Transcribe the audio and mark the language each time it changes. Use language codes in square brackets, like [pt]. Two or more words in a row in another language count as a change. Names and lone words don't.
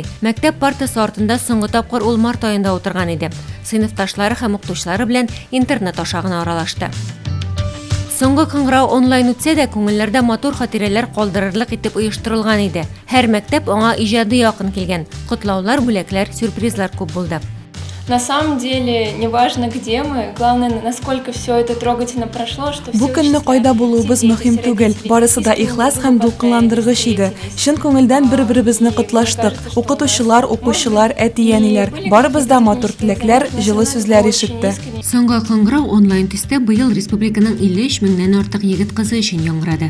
[tt] Мәктәп партасы артында соңгы тапкыр ул март аенда утырган иде. Сыйныфташлары һәм укытучылары белән интернет аша гына аралашты. Соңгы кыңгырау онлайн үтсә дә, күңелләрдә матур хатирәләр калдырырлык итеп оештырылган иде. Һәр мәктәп аңа иҗади якын килгән. Котлаулар, бүләкләр, сюрпризлар күп булды. [ru] На самом деле, неважно где мы, главное, насколько все это трогательно прошло, что все [tt] Бу көнне кайда булуыбыз мөһим түгел. Барысы да ихлас һәм дулкынландыргыч иде. Чын күңелдән бер-беребезне котлаштык. Укытучылар, укучылар, әти-әниләр, барыбыз да матур теләкләр, җылы сүзләр ишетте. Соңгы кыңгырау онлайн төстә быел республиканың 53 меңнән артык егет кызы өчен яңгырады.